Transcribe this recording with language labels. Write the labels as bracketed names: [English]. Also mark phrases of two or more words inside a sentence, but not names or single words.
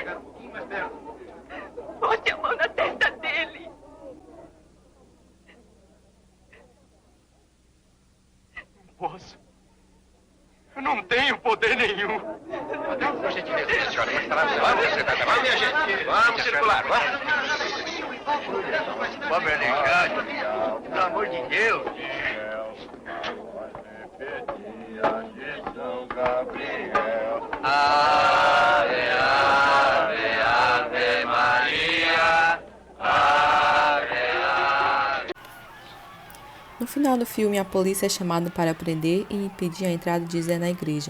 [Portuguese] Bote a mão na testa dele. posso. Eu não tenho poder nenhum. Por gentileza, senhora, vamos sentar, vamos, minha gente. Vamos circular, vamos. Vamos, Alexandre. Pelo amor de Deus. [Latin] Ave, ave, ave Maria. Ave, ave. [Portuguese] No final do filme, a polícia é chamada para prender e impedir a entrada de Zé na igreja.